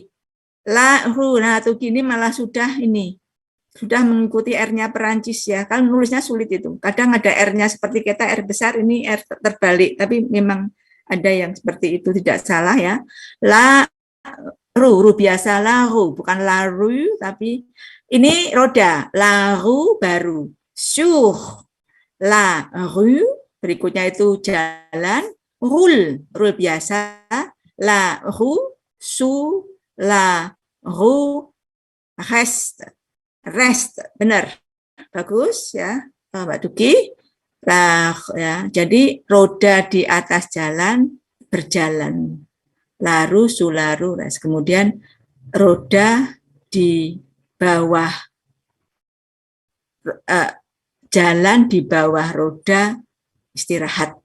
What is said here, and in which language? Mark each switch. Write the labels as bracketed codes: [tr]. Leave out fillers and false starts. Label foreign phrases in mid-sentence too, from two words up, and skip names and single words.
[id] Nah, Tugi ini malah sudah mengikuti R-nya Perancis ya. Kan nulisnya sulit itu. Kadang ada R-nya seperti kita R besar, ini R terbalik. Tapi memang ada yang seperti itu, tidak salah ya. Ru biasa ru, bukan laru, tapi ini roda. Laru baru. [fr] Sur, la rue, [id] berikutnya itu jalan. Rule biasa. [fr] La rue, sous, la rue, [id] rest, benar, bagus ya, Mbak Duki. Ya, jadi roda di atas jalan berjalan, [fr] laru sularu rest. [id] Kemudian roda di bawah jalan di bawah roda istirahat.